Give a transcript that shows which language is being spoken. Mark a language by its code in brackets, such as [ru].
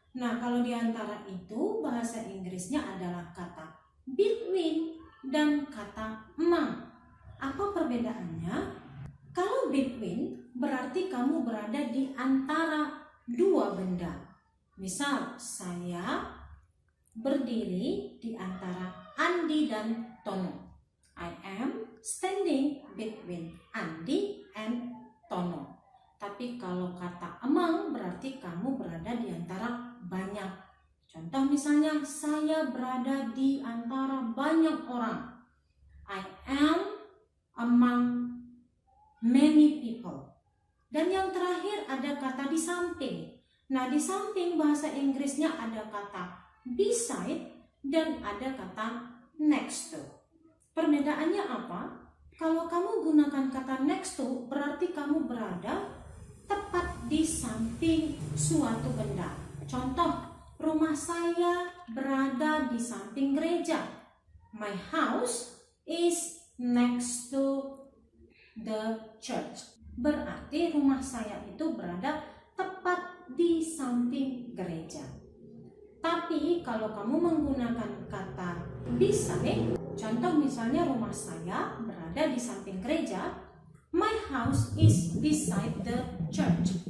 [id] Nah, kalau di antara itu bahasa Inggrisnya adalah kata between dan kata among. Apa perbedaannya? Kalau between berarti kamu berada di antara dua benda. Misal, saya berdiri di antara Andi dan Tono. [en] I am standing between Andi and Tono. [id] Tapi kalau kata among berarti kamu berada di antara banyak. Contoh misalnya, saya berada di antara banyak orang. [en] I am among many people. [id] Dan yang terakhir ada kata di samping. Nah, di samping bahasa Inggrisnya ada kata beside dan ada kata next to. Perbedaannya apa? Kalau kamu gunakan kata next to berarti kamu berada tepat di samping suatu benda. Contoh, rumah saya berada di samping gereja. [en] My house is next to the church. [id] Berarti rumah saya itu berada tepat di samping gereja. Tapi kalau kamu menggunakan kata beside, contoh misalnya rumah saya berada di samping gereja, [en] my house is beside the church.